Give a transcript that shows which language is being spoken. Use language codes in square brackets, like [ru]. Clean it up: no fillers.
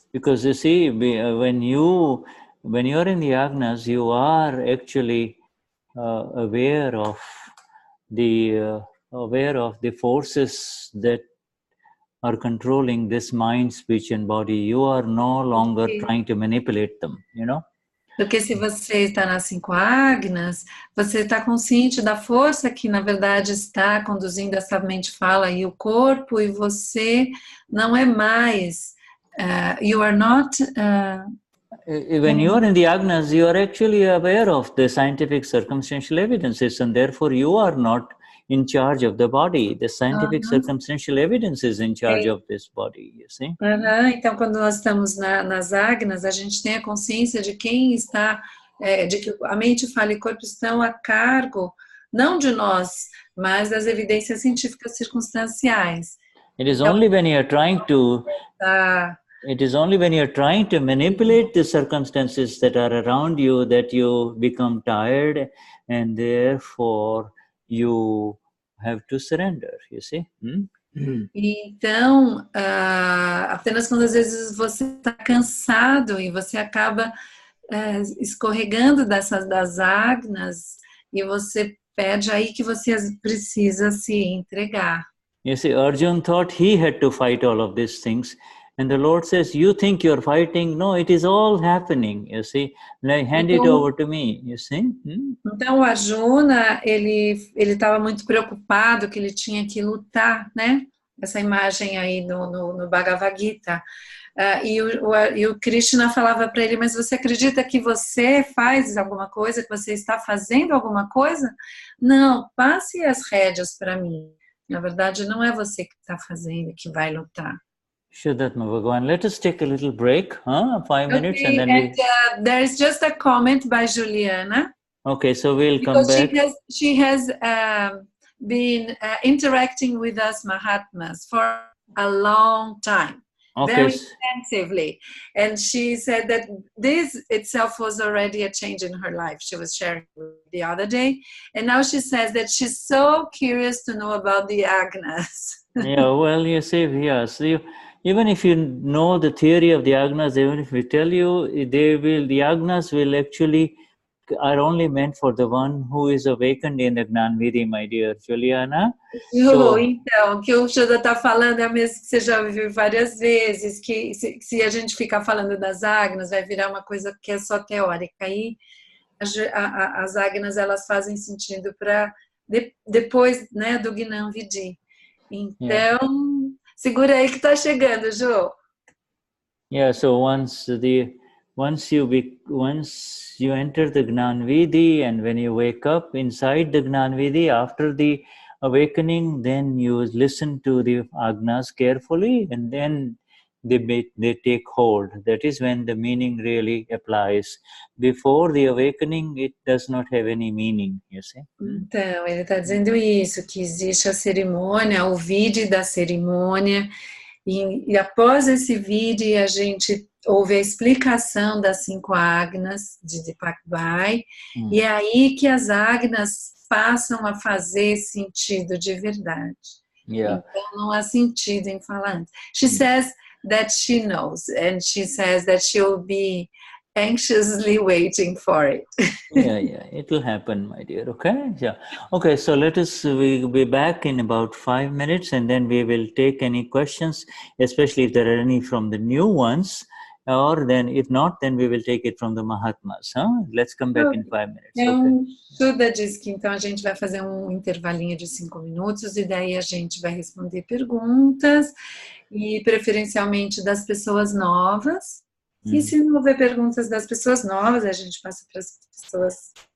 [en] Because you see, when you are in the agnas, you are actually aware of the forces that are controlling this mind, speech, and body. You are no longer trying to manipulate them, you know. [pt] Porque se você está nas 5 agnas, você está consciente da força que, na verdade, está conduzindo essa mente, fala e o corpo, e você não é mais, [en] you are not... when you are in the agnas, you are actually aware of the scientific circumstantial evidences, and therefore you are not in charge of the body. The scientific circumstantial evidence is in charge of this body, you see. [pt] Então, quando nós estamos nas agnas, a gente tem a consciência de quem está, de que a mente, fala e corpo estão a cargo, não de nós, mas das evidências científicas circunstanciais. [en] It is only when you are trying to... It is only when you're trying to manipulate the circumstances that are around you that you become tired, and therefore you have to surrender, you see. [pt] Então, apenas quando às vezes você está cansado e você acaba escorregando das agnas, e você pede aí que você precisa se entregar. [en] You see, Arjuna thought he had to fight all of these things. And the Lord says, you think you're fighting? No, it is all happening, you see. Hand it over to me, you see. [pt] Então, o Arjuna, ele estava muito preocupado que ele tinha que lutar, né? Essa imagem aí no Bhagavad Gita. E o Krishna falava para ele, mas você acredita que você faz alguma coisa, que você está fazendo alguma coisa? Não, passe as rédeas para mim. Na verdade, não é você que está fazendo, que vai lutar. Shuddhatma Bhagavan. [en] Let us take a little break, 5 minutes, and then there is just a comment by Juliana. Okay, so we'll come back. She has been interacting with us Mahatmas for a long time, very extensively, and she said that this itself was already a change in her life. She was sharing the other day, and now she says that she's so curious to know about the agnas. Yeah, well, you see, yes, even if you know the theory of the agnas, even if we tell you, the agnas will actually are only meant for the one who is awakened in the Gnan Vidhi, my dear Juliana. [pt] Então, o que o Shuddha está falando é a mesma que você já ouviu várias vezes, que se a gente ficar falando das agnas, vai virar uma coisa que é só teórica. Aí as agnas, elas fazem sentido para depois, né, do Gnan Vidhi. Então, segura aí que está chegando, Ju. [en] Yeah, so once you enter the Gnan Vidhi, and when you wake up inside the Gnan Vidhi after the awakening, then you listen to the agnas carefully, and then they take hold. That is when the meaning really applies. Before the awakening, it does not have any meaning, you see. [pt] Então, ele está dizendo isso, que existe a cerimônia, o vidhi da cerimônia, E após esse vídeo, a gente ouve a explicação das 5 agnas de Deepak Bhai, e é aí que as agnas passam a fazer sentido de verdade. [en] Yeah. [pt] Então, não há sentido em falar antes. [en] She says that she knows, and she says that she'll be anxiously waiting for it. Yeah, it will happen, my dear. Okay, yeah. Okay, so we'll be back in about 5 minutes, and then we will take any questions, especially if there are any from the new ones, or then if not, then we will take it from the Mahatmas. Let's come back in 5 minutes. [pt] Então, Shuddha diz que então a gente vai fazer um intervalinho de 5 minutos e daí a gente vai responder perguntas, e preferencialmente das pessoas novas. E se não houver perguntas das pessoas novas, a gente passa para as pessoas.